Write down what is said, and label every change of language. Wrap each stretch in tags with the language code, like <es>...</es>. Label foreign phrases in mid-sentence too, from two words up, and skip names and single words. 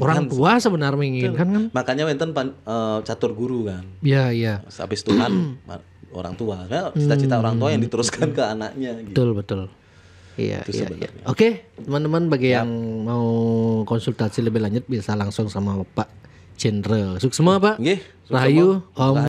<id>Orang tua sebenarnya menginginkan kan. Makanya wenten catur guru kan. Iya. Habis Tuhan orang tua. Nah, cita-cita orang tua yang diteruskan ke anaknya gitu. Betul. Iya. Itu sebenarnya. Oke, teman-teman bagi yang mau konsultasi lebih lanjut bisa langsung sama Pak Jendra. Sukses semua Pak. Nggih, sukses Rahayu semua. Om</id>